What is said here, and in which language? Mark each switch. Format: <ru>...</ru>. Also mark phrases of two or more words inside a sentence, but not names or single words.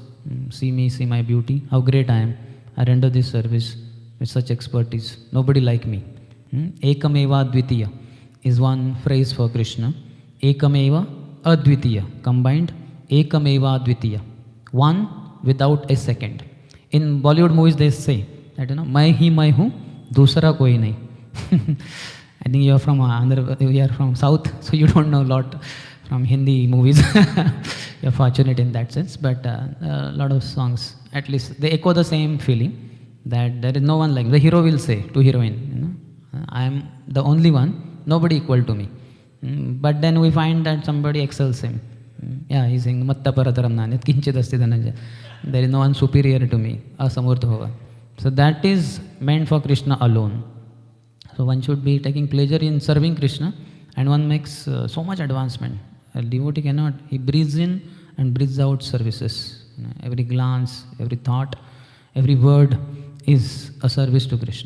<en>See me, see my beauty, how great I am. I render this service with such expertise. Nobody like me.</en> <sa>एकमेव द्वितीय</sa> <en>is one phrase for Krishna.</en> <sa>एकमेव अद्वितीय, combined. एकमेव द्वितीय,</sa> <en>one without a second. In Bollywood movies they say that,</en> <hi>मैं ही मैं हूँ, दूसरा कोई नहीं.</hi> <en>I think you are from you are from South, so you don't know a lot from Hindi movies. You're fortunate in that sense, but a lot of songs, at least they echo the same feeling, that there is no one like, the hero will say to heroine, I am the only one, nobody equal to me. But then we find that somebody excels him. Yeah, he's saying,</en> <sa>मत्तः परतरं नान्यत् किञ्चित् अस्ति धनञ्जय.</sa> <en>There is no one superior to me,</en> <sa>असमुर्थ भाव.</sa> <en>So that is meant for Krishna alone. So one should be taking pleasure in serving Krishna, and one makes so much advancement. A devotee cannot, he breathes in and breathes out services. Every glance, every thought, every word is a service to Krishna.</en>